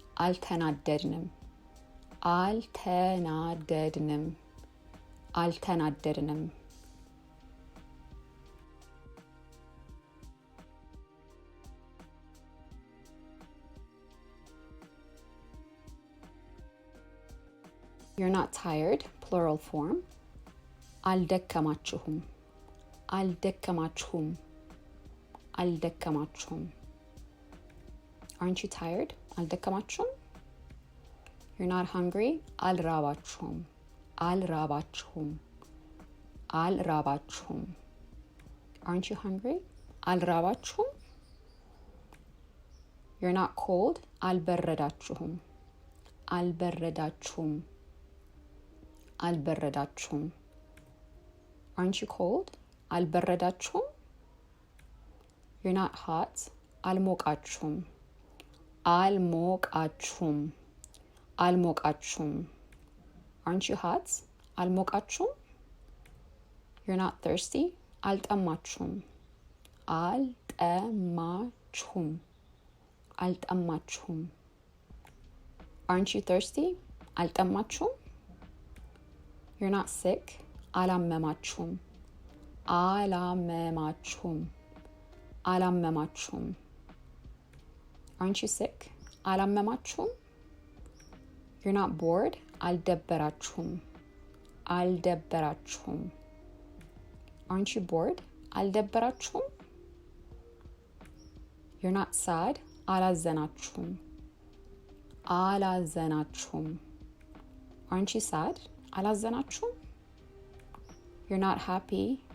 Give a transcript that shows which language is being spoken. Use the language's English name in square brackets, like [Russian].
[Amharic] አልተናደድንም። አልተናደድንም። አልተናደድንም። [English] You're not tired, plural form. [Amharic] አልደከማችሁም። አልደከማችሁም። አልደከማችሁም። [English] Aren't you tired? [Amharic] አልደከማችሁም? [English] You're not hungry. [Amharic] አልራባችሁም። አልራባችሁም። አልራባችሁም. [English] Aren't you hungry? [Amharic] አልራባችሁም? [English] You're not cold. [Amharic] አልበረዳችሁም። አልበረዳችሁም። አልበረዳችሁም. [English] Aren't you cold? [Amharic] አልበረዳችሁም? [English] You're not hot. [Amharic] አልሞቃችሁም። አልሞቃችሁም። አልሞቃችሁም. [English] Aren't you hot? [Amharic] አልሞቃችሁም? [English] You're not thirsty. [Amharic] አልጠማችሁም። አልጠማችሁም. አልጠማችሁም. [English] Aren't you thirsty? [Amharic] አልጠማችሁም? [English] You're not sick. [Amharic] አላመማችሁም። አላመማችሁም። አላመማችሁም. [English] Aren't you sick? አላመማችሁም? You're not bored. [Amharic] አልደበራችሁም። አልደበራችሁም? [English] Aren't you bored? [Amharic] አልደበራችሁም? [English] You're not sad? [Amharic] አላዘናችሁም? አላዘናችሁም? [English] Aren't you sad? [Amharic] አላዘናችሁም? [English] You're not happy?